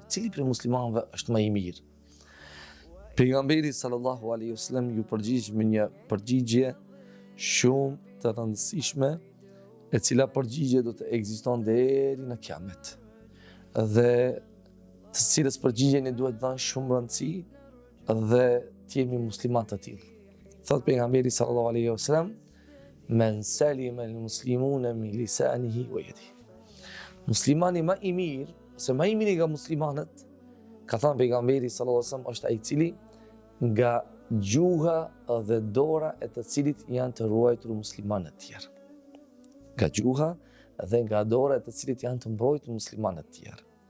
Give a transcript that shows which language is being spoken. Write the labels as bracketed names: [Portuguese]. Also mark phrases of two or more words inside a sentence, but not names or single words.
[Albanian] Cili prej muslimanëve është më i mirë? Pejgamberi [Arabic] صلى الله عليه وسلم [Albanian] ju përgjigj me një përgjigje shumë të rëndësishme, e cila përgjigje do të ekziston deri në kiamet. Dhe të cilës përgjigje ne duhet dhënë shumë rëndësi dhe të jemi musliman të tillë. Thot pejgamberi [Arabic] صلى الله عليه وسلم من سلم المسلمون من لسانه ويده." [Albanian] Muslimani më i mirë, ose më i miri nga muslimanët, ka thënë pejgamberi [Arabic] صلى الله عليه وسلم, [Albanian] është ai i cili nga gjuha dhe dora e të cilit janë të ruajtur muslimanët tjerë. Nga gjuha dhe nga dora e të cilit janë të mbrojtur muslimanët tjerë.